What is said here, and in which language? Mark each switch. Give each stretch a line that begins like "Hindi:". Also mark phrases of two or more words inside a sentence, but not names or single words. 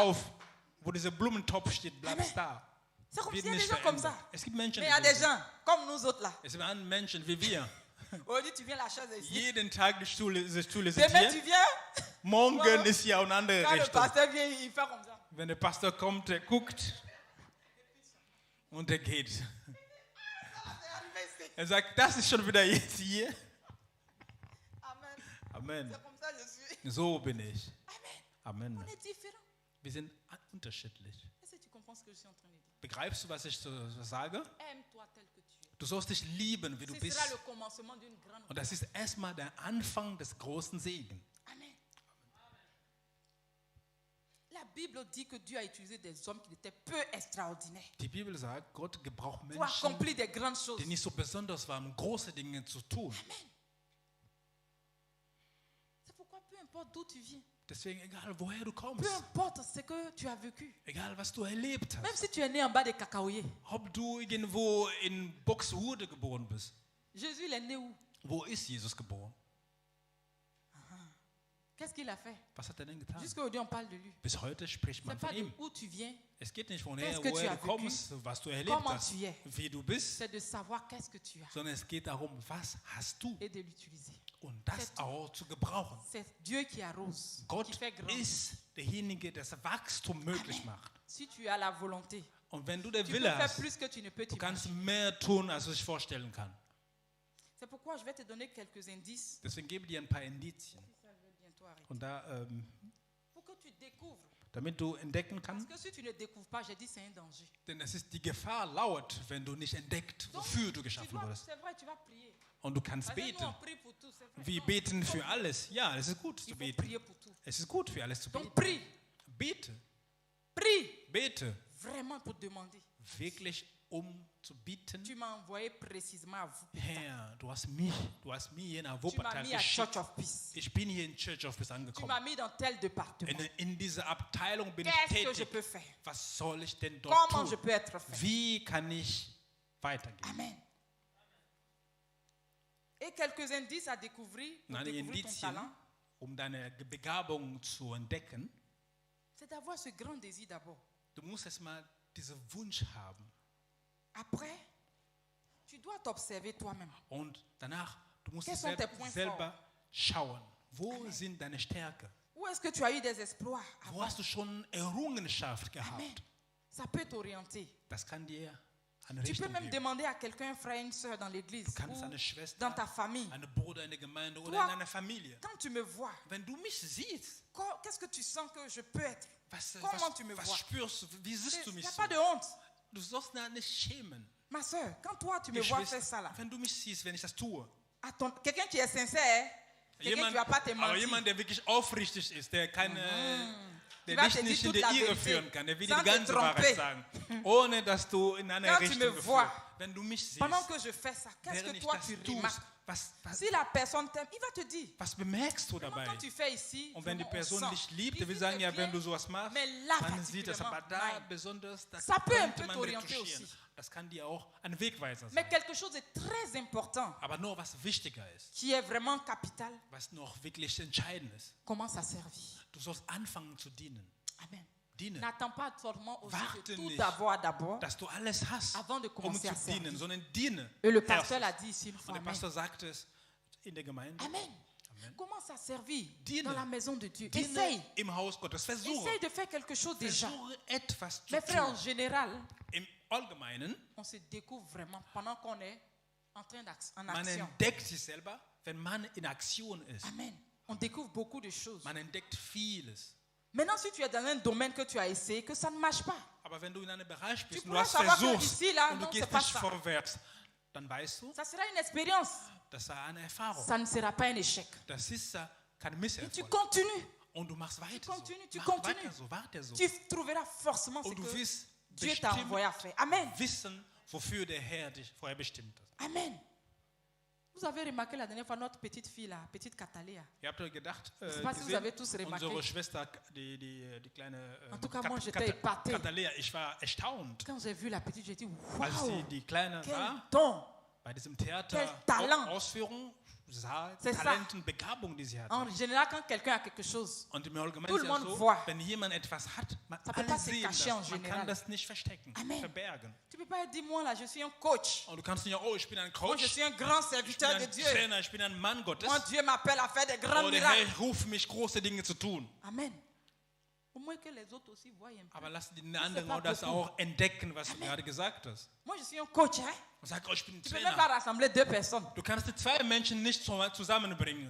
German: drauf, wo dieser Blumentopf steht, bleibt Amen. da.
French: C'est comme
German: Wird
French: s'il y a des
German: nicht
French: gens comme
German: verändert.
French: ça.
German: Es gibt Menschen,
French: Mais il y a
German: die
French: des
German: so sind.
French: gens comme nous autres là.
German: Es gibt Menschen wie wir.
French: Aujourd'hui, tu viens la chaise ici.
German: Jeden Tag diese Stühle sind
French: Demain, tu
German: hier.
French: viens.
German: Morgen
French: Voilà.
German: ist hier eine andere
French: Quand le
German: Richtung.
French: pasteur vient, il fait comme ça.
German: Wenn der Pastor kommt, der guckt und der geht.
French: C'est arrivé ici.
German: Er sagt, das ist schon wieder jetzt hier. Amen. Amen.
French: C'est comme ça que je suis.
German: So bin ich. Amen. Amen.
French: On est différents.
German: Wir sind unterschiedlich.
French: Est-ce que tu comprends ce que je suis en train de dire?
German: Begreifst du, was ich so sage?
French: Aime-toi tel que tu es.
German: Du sollst dich lieben, wie du
French: Ce
German: bist.
French: sera le commencement d'une grande.
German: Und das ist erstmal der Anfang des großen Segens. Amen.
French: La Bible dit que Dieu a utilisé des hommes qui étaient peu extraordinaires
German: Die Bibel sagt, Gott gebraucht
French: pour
German: Menschen,
French: accomplir des grandes choses.
German: die nicht so besonders waren, um große Dinge zu tun.
French: C'est pourquoi peu importe d'où tu viens,
German: Deswegen, egal woher du
French: peu
German: kommst,
French: importe ce que tu as vécu,
German: egal was du erlebt
French: même
German: hast,
French: si tu es né en bas des cacaoyers,
German: ob du irgendwo in Buxtehude geboren bist,
French: Jésus il est né où?
German: wo ist Jesus geboren?
French: Qu'est-ce qu'il a fait?
German: Was hat er denn getan?
French: Jusqu'à aujourd'hui on parle de lui.
German: Bis heute spricht
French: C'est
German: man
French: pas
German: von
French: de
German: ihm.
French: où tu viens,
German: Es geht nicht von
French: Qu'est-ce
German: her,
French: que tu
German: woher
French: as
German: du kommst, was du erlebt
French: Comment
German: hast,
French: tu es.
German: wie du bist,
French: c'est de savoir qu'est-ce que tu as
German: sondern es geht darum, was hast du
French: et de l'utiliser.
German: und das
French: C'est-
German: auch zu gebrauchen.
French: C'est Dieu qui arrose, qui
German: Gott
French: fait grand.
German: ist derjenige, der das Wachstum möglich macht.
French: Si tu as la volonté,
German: Und wenn du der
French: tu peux
German: Wille
French: faire
German: hast,
French: plus que tu ne peux
German: du kannst
French: t'imaginer.
German: mehr tun, als du dich vorstellen kann.
French: C'est pourquoi je vais te donner quelques indices.
German: Deswegen gebe ich dir ein paar Indizien.
French: Ça, je vais bientôt arrêter.
German: Und da,
French: Pour que tu découvres.
German: damit du entdecken
French: Parce
German: kannst,
French: que si tu ne découvres pas, j'ai dit c'est un danger.
German: denn es ist die Gefahr lauert, wenn du nicht entdeckt,
French: Donc,
German: wofür du
French: tu
German: geschaffen
French: dois-
German: wurdest.
French: c'est vrai, tu vas prier.
German: Und du kannst
French: Parce que nous,
German: beten.
French: on prie pour tout, c'est vrai.
German: Wir
French: Non,
German: beten
French: il faut-
German: für alles. Ja, es ist gut
French: Il
German: zu
French: faut
German: beten.
French: prier pour tout.
German: Es ist gut, für alles zu
French: Donc
German: beten.
French: prie,
German: Bete,
French: prie,
German: bete,
French: vraiment pour demander.
German: wirklich zu bieten.
French: Tu m'as envoyé précisément à vous.
German: Herr, du hast mir hier nach
French: Tu m'as
German: Wuppertal
French: mis à Church
German: geschickt.
French: of Peace.
German: Ich bin hier in Church of Peace
French: Tu
German: angekommen.
French: m'as mis dans tel département.
German: In dieser Abteilung bin ich
French: Qu'est-ce que je
German: tätig.
French: peux faire?
German: Was soll ich denn dort
French: Comment je
German: tun?
French: peux être fait?
German: Wie kann ich weitergehen? Amen.
French: Et quelques indices à découvrir pour
German: Und einige
French: découvrir ton
German: Indizien,
French: talent,
German: deine Begabung zu entdecken.
French: c'est d'avoir ce grand désir d'abord.
German: Du musst erstmal diesen Wunsch haben.
French: Après, tu dois t'observer toi-même.
German: Und danach, du musst
French: Quels sont tes points
German: selber schauen. Wo sind deine Stärken?
French: Où est-ce que tu as eu des exploits
German: Wo
French: avant?
German: hast du schon Errungenschaft Amen. gehabt?
French: Ça peut t'orienter.
German: Das kann dir eine
French: Tu peux
German: Richtung
French: même
German: geben.
French: demander à quelqu'un, un frère, une soeur dans l'église
German: Du kannst
French: ou
German: eine Schwester,
French: dans ta famille.
German: einen Bruder in der Gemeinde oder
French: Toi-
German: in einer Familie.
French: Quand tu me vois,
German: Wenn du mich siehst,
French: qu'est-ce que tu sens que je peux être?
German: was
French: Comment tu me vois?
German: spürst du? Wie siehst du
French: Il
German: mich
French: n'y a
German: so?
French: pas de honte.
German: Du sollst da nicht schämen.
French: Ma soeur, quand toi tu me vois faire ça là,
German: Wenn du mich siehst, wenn ich das tue.
French: quelqu'un qui est sincère, quelqu'un qui ne va pas te
German: aber
French: mentir.
German: jemand, der wirklich aufrichtig ist, der keine,
French: Il
German: der
French: va
German: dich
French: te dire
German: nicht in
French: toute
German: der
French: la
German: Irre
French: vérité,
German: führen kann, der will dir
French: sans
German: die
French: te
German: ganze
French: tromper.
German: Wahrheit sagen, ohne dass du in eine
French: Quand tu
German: Richtung
French: me
German: geführt.
French: vois,
German: Wenn du mich siehst,
French: Pendant que je fais ça, qu'est-ce
German: während
French: que
German: ich
French: toi
German: das
French: tu
German: tue,
French: remarques?
German: was
French: Si la personne t'aime, il va te dire.
German: was bemerkst du
French: Vraiment,
German: dabei?
French: quand tu fais ici,
German: Und wenn die
French: vraiment, on
German: Person
French: sent.
German: dich liebt,
French: Ici,
German: der will sagen,
French: c'est
German: ja,
French: bien,
German: wenn du sowas machst,
French: mais là,
German: man sieht das, aber da
French: particulièrement,
German: besonders, das
French: Ça peut un
German: könnte
French: peu
German: man
French: t'orienter
German: retuschieren.
French: aussi.
German: Das kann dir auch ein Wegweiser
French: Mais
German: sein.
French: quelque chose de très important,
German: Aber nur was wichtiger ist,
French: qui est vraiment capital,
German: was noch wirklich entscheidend ist,
French: commence à servir.
German: du sollst anfangen zu dienen. Amen. Dienen.
French: N'attends pas seulement aussi
German: Warte
French: de tout
German: nicht.
French: avoir d'abord.
German: Dass du alles hast,
French: Avant de
German: um
French: commencer
German: zu
French: à servir.
German: dienen, sondern diene.
French: Et le pasteur
German: Erstes.
French: l'a dit ici une
German: Und
French: fois.
German: der Amen. Pastor sagte es in der Gemeinde.
French: Amen. Commence à servir
German: Diene.
French: dans la maison de Dieu.
German: Diene
French: Essaye.
German: im Haus Gottes. Versuche.
French: Essaye de faire quelque chose déjà.
German: Versuche etwas zu
French: Mes frères, en
German: tun.
French: général,
German: Im Allgemeinen,
French: on se découvre vraiment pendant qu'on est en en
German: man
French: action.
German: entdeckt sich selber, wenn man in Aktion ist. Amen.
French: On découvre beaucoup de choses.
German: Man entdeckt vieles.
French: Maintenant, si tu es dans un domaine que tu as essayé, que ça ne marche pas,
German: Aber wenn du in einem Bereich bist
French: Tu
German: und du hast
French: pourras savoir que
German: versucht
French: ici, là,
German: und du
French: non,
German: gehst
French: c'est pas
German: nicht
French: ça.
German: vorwärts, dann weißt du,
French: ça sera une expérience.
German: das sei eine Erfahrung.
French: Ça ne sera pas un échec.
German: Das ist kein
French: Et tu
German: Misserfolg.
French: continues.
German: Und du machst weiter so.
French: continues, tu
German: Mach
French: continues.
German: weiter so, weiter so.
French: Tu trouveras forcément ce
German: Und du
French: que
German: wirst
French: Dieu t'a envoyé à faire. Amen.
German: wissen, wofür der Herr dich vorher bestimmt hat. Amen.
French: Vous avez remarqué la dernière fois notre petite fille, là, petite Cataléa.
German: Ihr habt ja gedacht,
French: Je sais pas si vous avez tous remarqué.
German: unsere Schwester, die kleine
French: En tout cas, moi, j'étais épatée.
German: Katalea, ich war erstaunt,
French: Quand j'ai vu la petite, j'ai dit,
German: als
French: waouh,
German: sie die Kleine
French: quel
German: sah,
French: don.
German: bei diesem Theater
French: Quel Talent.
German: Ausführung, sah
French: C'est ça.
German: Talenten, Begabung, die sie hatte.
French: En général, quand quelqu'un a quelque chose,
German: Und im Allgemeinen
French: Tout
German: ist
French: le
German: ja
French: monde
German: so,
French: voit.
German: wenn jemand etwas hat, man
French: Ça peut
German: alle
French: pas se
German: sehen
French: cacher en
German: das. Man
French: général.
German: kann das nicht verstecken, Amen. verbergen.
French: tu ne peux pas dire, moi là, je suis un coach.
German: Und du kannst nicht, oh, ich bin ein
French: Moi, je
German: Coach,
French: suis un grand
German: ich bin
French: serviteur de
German: ein
French: Dieu.
German: Trainer, ich bin ein Mann Gottes.
French: Moi, Dieu m'appelle à faire des grands
German: Oh, der
French: miracles.
German: Herr ruft mich, große Dinge zu tun. Amen.
French: Au moins que les autres aussi voient un peu.
German: Aber lass die anderen
French: pas
German: auch das
French: beaucoup.
German: auch entdecken, was du gerade gesagt hast.
French: Moi, je suis un coach. Hein?
German: Und sag, oh, ich bin ein
French: Tu ne peux même pas
German: Trainer.
French: rassembler deux personnes.
German: Du kannst die zwei Menschen nicht zusammenbringen.